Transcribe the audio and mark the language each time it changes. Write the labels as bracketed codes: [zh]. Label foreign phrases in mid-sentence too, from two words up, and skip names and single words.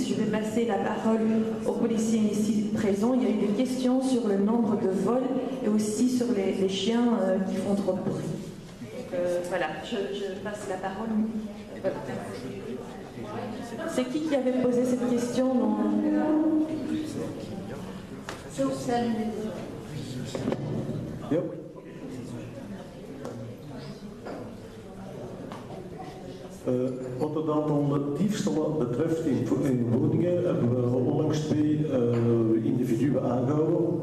[fr] Je vais passer la parole aux policiers ici présents. Il y a eu des questions sur le nombre de vols et aussi sur les chiens qui font trop de bruit. Voilà, je passe la parole. Voilà. C'est qui avait posé cette question [nl] Ja. Wat het aantal diefstallen betreft in woningen hebben we onlangs 2 individuen aangehouden.